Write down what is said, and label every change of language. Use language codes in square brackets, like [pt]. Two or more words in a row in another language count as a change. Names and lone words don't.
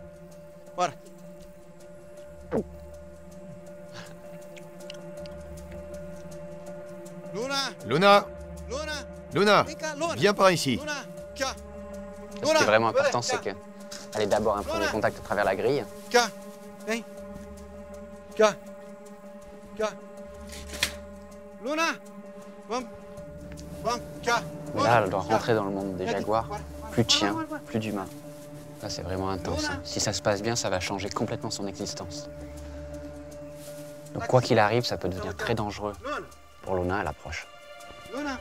[fr] Voilà. Luna. Luna, Luna. Luna, [es] Venga, Luna. [fr] viens par ici. [it] Luna. Qua. [fr] Ce qui est vraiment important, c'est qu'elle ait d'abord un premier contact à travers la grille. [it] Qua. Vem. Qua. Qua. Luna. [pt] Vamos. Vamos. [it] Qua. [fr] Mais là, elle doit rentrer dans le monde des jaguars. Plus de chiens, plus d'humains. Là, c'est vraiment intense. Hein. Si ça se passe bien, ça va changer complètement son existence. Donc, quoi qu'il arrive, ça peut devenir très dangereux pour Luna à l'approche. Luna.